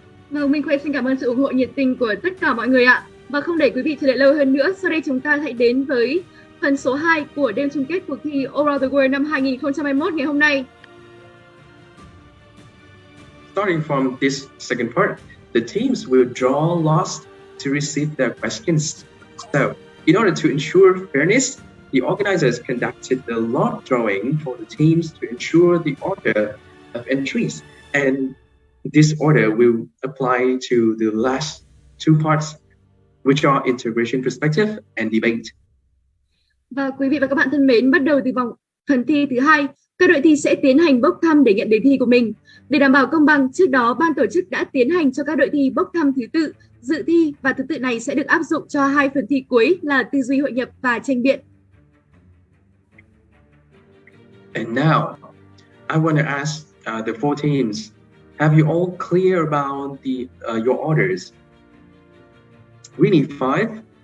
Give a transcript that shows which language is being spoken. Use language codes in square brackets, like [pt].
[vi] Vâng, Minh Khuê xin cảm ơn sự ủng hộ nhiệt tình của tất cả mọi người ạ. Và không để quý vị chờ đợi lâu hơn nữa, sau đây chúng ta hãy đến với phần số 2 của đêm chung kết cuộc thi Around the World năm 2021 ngày hôm nay. [en] Starting from this second part, the teams will draw lots to receive their questions. So, in order to ensure fairness, the organizers conducted the lot drawing for the teams to ensure the order of entries. And this order will apply to the last two parts, which are integration perspective and debate. [vi] Và quý vị và các bạn thân mến, bắt đầu từ phần thi thứ hai, các đội thi sẽ tiến hành bốc thăm để nhận đề thi của mình. Để đảm bảo công bằng, trước đó ban tổ chức đã tiến hành cho các đội thi bốc thăm thứ tự, dự thi và thứ tự này sẽ được áp dụng cho hai phần thi cuối là tư duy hội nhập và tranh biện. [en] And now, I want to ask the four teams, have you all clear about your orders? We need 5.